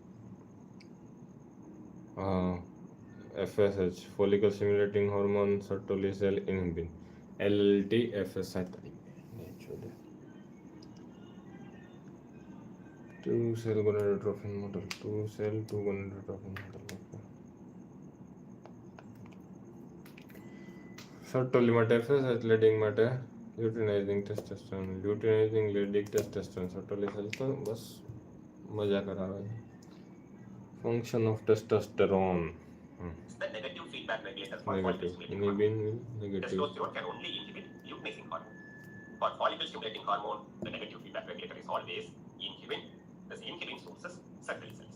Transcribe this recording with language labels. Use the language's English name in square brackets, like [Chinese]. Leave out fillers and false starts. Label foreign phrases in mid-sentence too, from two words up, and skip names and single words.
[English] FSH, follicle stimulating hormone, Sertoli cell, inhibin. LLT, FSH. Two cell gonadotrophin model. Two cell, two gonadotrophin model. [Gujarati] Sertoli માટે FSH, Leydig માટે [English] luteinizing testosterone. Luteinizing Leydig testosterone. Sertoli cell [Gujarati] તો બસ મજા કરાવે છે. [English] Function of testosterone. It's the negative feedback regulator for follicle Negative. stimulating hormone. Inhibin negative. Testosterone can only inhibit luteinizing hormone. For follicle stimulating hormone, the negative feedback regulator is always inhibin. This inhibin sources Sertoli cells.